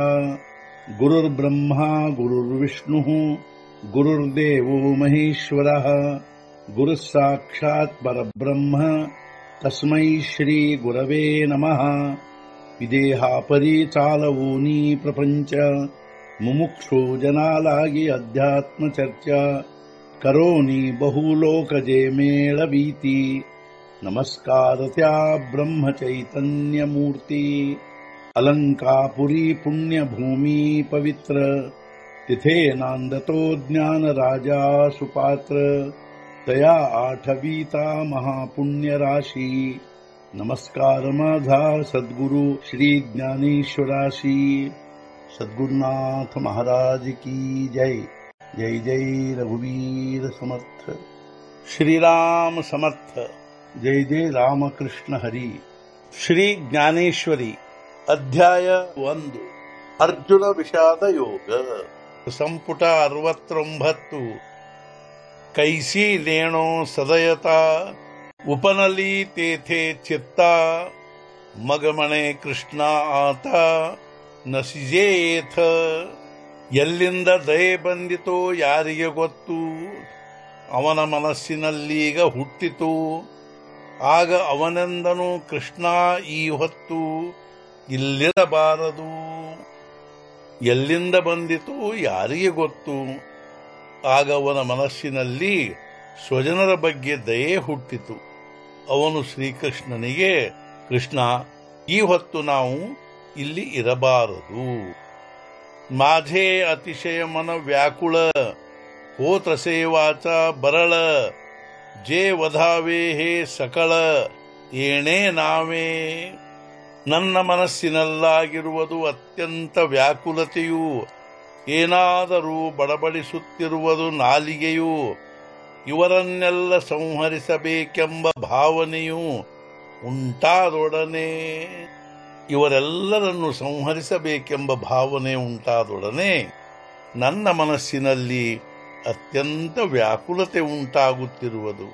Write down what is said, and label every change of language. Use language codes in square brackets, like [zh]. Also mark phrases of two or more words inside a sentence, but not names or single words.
[sa] गुरुर्ब्रह्मा गुरुर्विष्णुः गुरुर्देवो महेश्वरः गुरुः साक्षात् परब्रह्म तस्मै श्री गुरवे नमः। [mr] विदेहापरि चालवूनी प्रपंच मुमुक्षु जनालागी अध्यात्म चर्चा करोनी बहुलोकजे मेळवीती। नमस्कार त्या ब्रह्म चैतन्य मूर्ती अलंकापुरी पुण्यभूमी पवित्र तिथे नांदतो ज्ञान राजा सुपात्र तया आठवीता महापुण्य राशी। नमस्कार माझा सद्गुरु श्री ज्ञानेश्वराशी। [hi] सद्गुरुनाथ महाराज की जय। [mr] जय जय रघुवीर समर्थ। श्रीराम समर्थ। जय जय रामकृष्ण हरी। श्री ज्ञानेश्वरी अध्याय 1 अर्जुन विषाद योग ಸಂಪುಟ 69 कैसी लेणो सदयता उपनली तेथे चित्ता मगमणे कृष्ण आता ನಸಿಜೇಥ। [kn] ಎಲ್ಲಿಂದ ದಯೆ ಬಂದಿತೋ ಯಾರಿಗೆ ಗೊತ್ತು, ಅವನ ಮನಸ್ಸಿನಲ್ಲೀಗ ಹುಟ್ಟಿತು। ಆಗ ಅವನೆಂದನು ಕೃಷ್ಣ ಈ ಹೊತ್ತು ಇಲ್ಲಿರಬಾರದು। ಎಲ್ಲಿಂದ ಬಂದಿತೋ ಯಾರಿಗೆ ಗೊತ್ತು, ಆಗ ಅವನ ಮನಸ್ಸಿನಲ್ಲಿ ಸ್ವಜನರ ಬಗ್ಗೆ ದಯೆ ಹುಟ್ಟಿತು। ಅವನು ಶ್ರೀಕೃಷ್ಣನಿಗೆ, ಕೃಷ್ಣ ಈ ಹೊತ್ತು ನಾವು ಇಲ್ಲಿ ಇರಬಾರದು। [mr] माझे अतिशय मन व्याकुळ होत असे वाचा बरळ। जे वधावे हे सकळ येणे नावे। [kn] ನನ್ನ ಮನಸ್ಸಿನಲ್ಲಾಗಿರುವುದು ಅತ್ಯಂತ ವ್ಯಾಕುಲತೆಯು, ಏನಾದರೂ ಬಡಬಡಿಸುತ್ತಿರುವುದು ನಾಲಿಗೆಯು। ಇವರನ್ನೆಲ್ಲ ಸಂಹರಿಸಬೇಕೆಂಬ ಭಾವನೆಯು ಉಂಟಾದೊಡನೆ, ಇವರೆಲ್ಲರನ್ನು ಸಂಹರಿಸಬೇಕೆಂಬ ಭಾವನೆ ಉಂಟಾದೊಡನೆ ನನ್ನ ಮನಸ್ಸಿನಲ್ಲಿ ಅತ್ಯಂತ ವ್ಯಾಕುಲತೆ ಉಂಟಾಗುತ್ತಿರುವುದು।